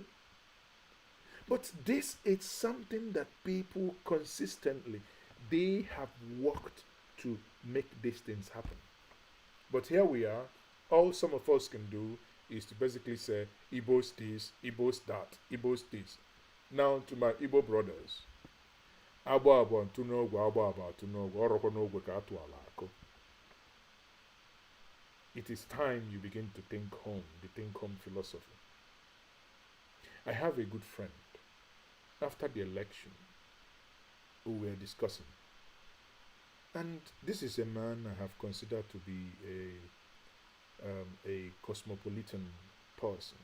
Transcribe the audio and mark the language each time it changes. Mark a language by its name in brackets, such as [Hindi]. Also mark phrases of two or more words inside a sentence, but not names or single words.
[English] But this is something that people consistently, they have worked to make these things happen. But here we are, all some of us can do is to basically say, Igbo's this, Igbo's that, Igbo's this. Now to my Igbo brothers, [Igbo] Abo abo antunogwe, abo abo antunogwe, oroko n'ogwe ka atu ala ako. [English] It is time you begin to think home, the think home philosophy. I have a good friend. After the election, we were discussing. And this is a man I have considered to be a cosmopolitan person.